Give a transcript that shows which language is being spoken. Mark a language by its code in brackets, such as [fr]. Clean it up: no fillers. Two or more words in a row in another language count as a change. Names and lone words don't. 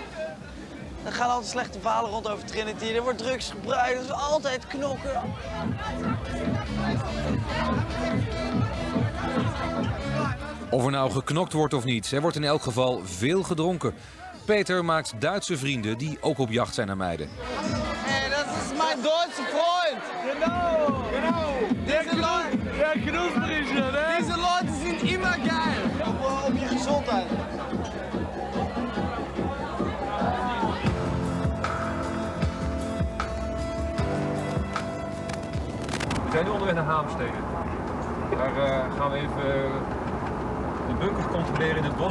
[nl] Er gaan altijd slechte verhalen rond over Trinity. Er wordt drugs gebruikt, er is altijd knokken. Of er nou geknokt wordt of niet, er wordt in elk geval veel gedronken. Peter maakt Duitse vrienden die ook op jacht zijn naar meiden. Hey, dat is mijn Duitse vriend. Genau. Deze Leute zijn [de] immer geil. [nl] Op je gezondheid. We zijn nu onderweg naar Haamstede. Daar gaan we even de bunkers controleren in het bos.